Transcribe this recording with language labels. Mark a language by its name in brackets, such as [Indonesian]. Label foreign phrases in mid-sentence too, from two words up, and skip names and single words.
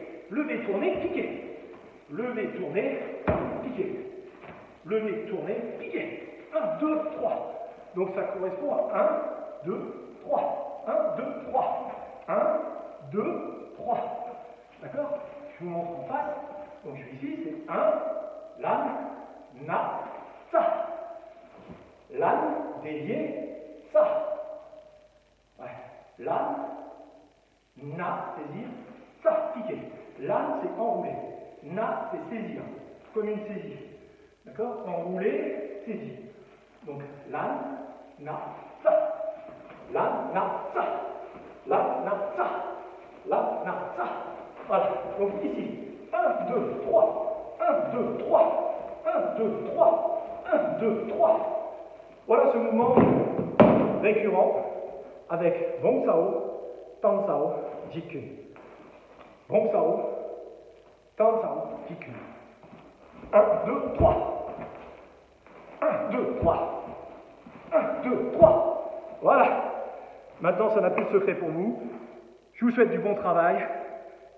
[French] Lever, tourner, piquer. Lever, tourner, piquer. Lever, tourner, piquer. 1, 2, 3. Donc ça correspond à 1, 2, 3. 1, 2, 3. 1, 2, 3. D'accord? Je vous montre en face. Donc je suis ici, c'est 1, lan, na, sa. Lan, dévié, ça. Ouais. Lan, na, saisir, ça, piquer. Lan, c'est enrouler. Na, c'est saisir, comme une saisie. D'accord? D'accord? Enroulé, saisi. Donc, lan, na, sa. Lan, na, sa. Lan, na, sa. Lan, na, sa. Voilà. Donc, ici. 1, 2, 3. 1, 2, 3. 1, 2, 3. 1, 2, 3. Voilà ce mouvement récurrent avec Bong Sao, Tan Sao, Jikun. Bong Sao, Tan Sao, Jikun. 1, 2, 3. 1, 2, 3. 1, 2, 3. Voilà. Maintenant, ça n'a plus de secret pour vous. Je vous souhaite du bon travail et entraînez-vous.